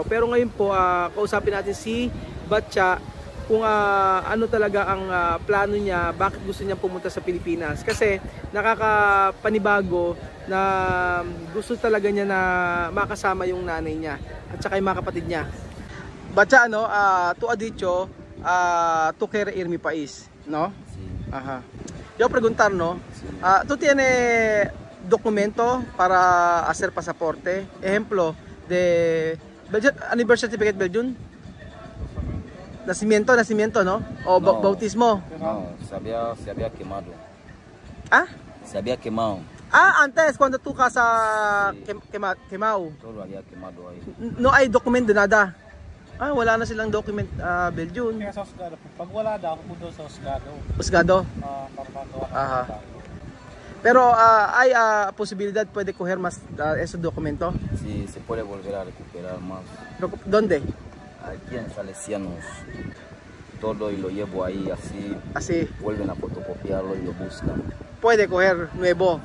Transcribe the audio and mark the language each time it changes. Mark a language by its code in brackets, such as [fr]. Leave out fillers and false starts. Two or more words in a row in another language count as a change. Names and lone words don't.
[tl] Pero ngayon po kausapin natin si Batcha kung ano talaga ang plano niya, bakit gusto niya pumunta sa Pilipinas. Kasi nakakapanibago na gusto talaga niya na makasama yung nanay niya at saka yung mga kapatid niya. Batcha, [es] tu ha dicho, tu quieres ir mi país, no? Sí. Ajá. Yo preguntar, no? ¿Tú tienes documento para hacer pasaporte? Ejemplo, de Belgian, [en] any birth certificate Belgian? [es] Nacimiento, ¿no? O No. bautismo. No, se había quemado. Se había quemado. Antes, cuando tú casa quemado. Todo había quemado ahí. No hay documento, nada. [tl] Wala na silang document Belgian. Kaya sa Husgado, pag wala daw, ako doon sa Husgado. Husgado. Para magawa ng Aha. Husgado. [es] Pero hay posibilidad puede coger más ese documento. Sí, se puede volver a recuperar más. ¿Dónde? Aquí en Salesianos. Todo y lo llevo ahí así. Así. Vuelven a fotocopiarlo y lo buscan. Puede coger nuevo.